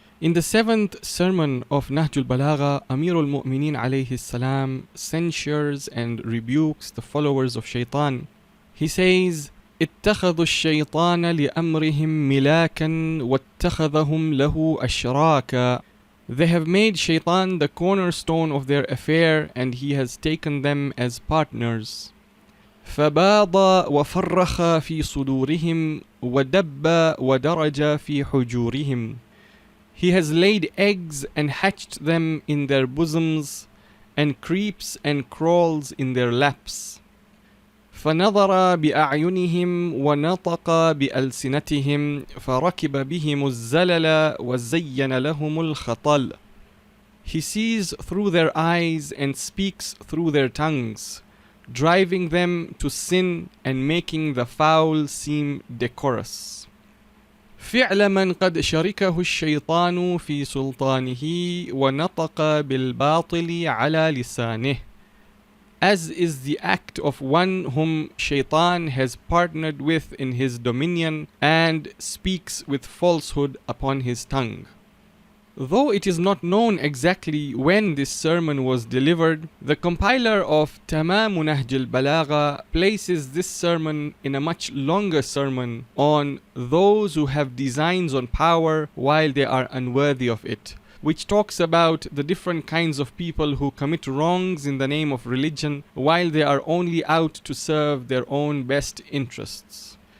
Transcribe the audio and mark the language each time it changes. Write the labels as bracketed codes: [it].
[en] In the seventh sermon of Nahj ul-Balaghah, Amir al-Mu'mineen alayhi salam censures and rebukes the followers of Shayṭān. He says, [ar] اتخذوا الشيطان لأمرهم ملاكا واتخذهم له أشراكا. [en] They have made Shayṭān the cornerstone of their affair, and he has taken them as partners. [ar] فباض وفرخ في صدورهم ودب ودرج في حجورهم. [en] He has laid eggs and hatched them in their bosoms, and creeps and crawls in their laps. [ar] فنظر بأعينهم ونطق بألسنتهم فركب بهم الزلل وزين لهم الخطل. [en] He sees through their eyes and speaks through their tongues, driving them to sin and making the foul seem decorous. [ar] فعل من قد شركه الشيطان في سلطانه ونطق بالباطل على لسانه. [en] As is the act of one whom Shayṭān has partnered with in his dominion and speaks with falsehood upon his tongue. Though it is not known exactly when this sermon was delivered, the compiler of Tamāmu Nahj al-Balaghah places this sermon in a much longer sermon on those who have designs on power while they are unworthy of it, which talks about the different kinds of people who commit wrongs in the name of religion while they are only out to serve their own best interests.